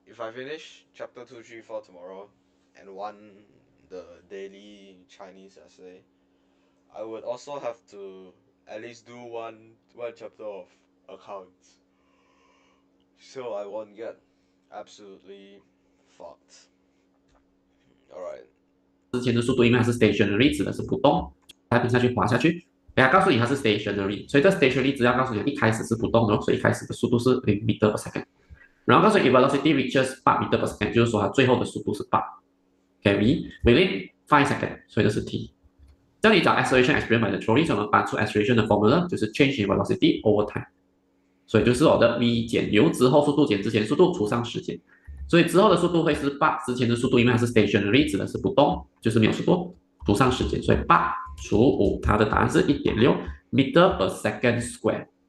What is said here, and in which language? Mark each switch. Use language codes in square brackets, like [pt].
[en] If I finish chapter 2, 3, 4 tomorrow, and one the daily Chinese essay, I would also have to at least do one chapter of accounts, so I won't get absolutely fucked. Alright. [zh] 之前的速度，因为它是 stationary，指的是不动，它平下去滑下去。给它告诉你它是 stationary，所以这 stationary 只要告诉你一开始是不动的，所以一开始的速度是0 meter per second。然后告诉你 [en] velocity reaches 8 meter per second， [zh] 就是说它最后的速度是8。 [en] Okay, within 5 seconds， [zh] 所以这是 t。这里找 [en] acceleration experienced by the trolley， [zh] 所以我们搬出 acceleration 的 formula 就是 [en] change in velocity over time， [zh] 所以就是我的 v 减 u 之后速度减之前速度除上时间。所以之后的速度会是8之前的速度，因为它是 stationary， 指的是不动，就是没有速度，除上时间，所以8除5，它的答案是 1.6 meter per second square。